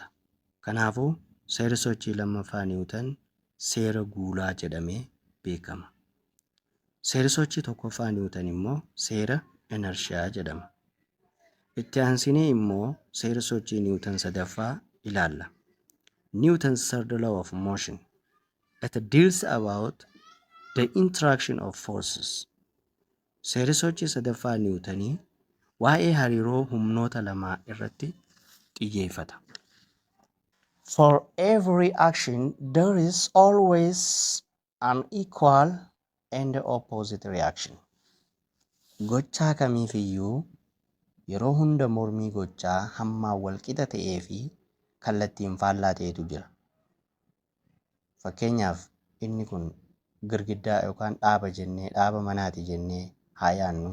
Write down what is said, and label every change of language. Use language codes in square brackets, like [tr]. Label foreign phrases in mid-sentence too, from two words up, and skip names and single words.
[om] Kanaafuu seera sochii lammaffaa Niwutan seera guulaa jedhamee beekama. Seera sochii tokkoffaa Niwutan immoo seera inershiyaa jedhama. Itti aansinee immoo seera sochii Niwutan sadaffaa ilaalla. [en] Newton's third law of motion. It deals about the interaction of forces. [om] Seerri sochii sadaffaa Niwutanii waa'ee hariiroo humnoota lamaa irratti xiyyeeffata. [en] For every action, there is always an equal and opposite reaction. [om] Gochaa kamiifiyyuu yeroo hunda mormii gochaa hammaan walqixa ta'ee fi kallattiin faallaa ta'etu jira. Fakkeenyaaf inni kun girgiddaa yookaan dhaaba manaati jennee haa yaadnu.